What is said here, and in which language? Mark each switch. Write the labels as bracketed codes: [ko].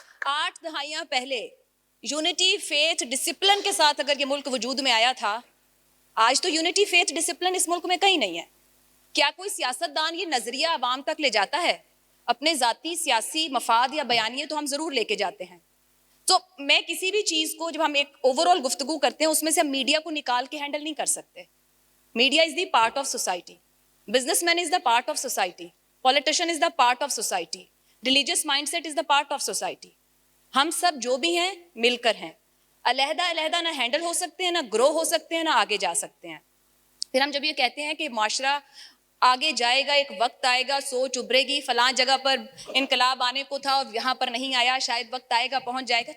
[ur] 8 دہائیاں پہلے unity, faith, discipline کے ساتھ اگر یہ ملک وجود میں آیا تھا, آج تو یونٹی, فیتھ, ڈسپلن اس ملک میں کہیں نہیں ہے. کیا کوئی سیاستدان یہ نظریہ عوام تک لے جاتا ہے؟ اپنے ذاتی سیاسی مفاد یا بیانیے تو ہم ضرور لے کے جاتے ہیں. تو میں کسی بھی چیز کو جب ہم ایک اوور آل گفتگو کرتے ہیں اس میں سے ہم میڈیا کو نکال کے ہینڈل نہیں کر سکتے. [en] Media is the part of society, businessman is the part of society, politician is the part of society, religious mindset is the part of society. [ur] ہم سب جو بھی ہیں مل کر ہیں, علیحدہ علیحدہ نہ ہینڈل ہو سکتے ہیں, نہ گرو ہو سکتے ہیں, نہ آگے جا سکتے ہیں. پھر ہم جب یہ کہتے ہیں کہ معاشرہ آگے جائے گا, ایک وقت آئے گا, سوچ ابھرے گی, فلاں جگہ پر انقلاب آنے کو تھا اور یہاں پر نہیں آیا, شاید وقت آئے گا پہنچ جائے گا.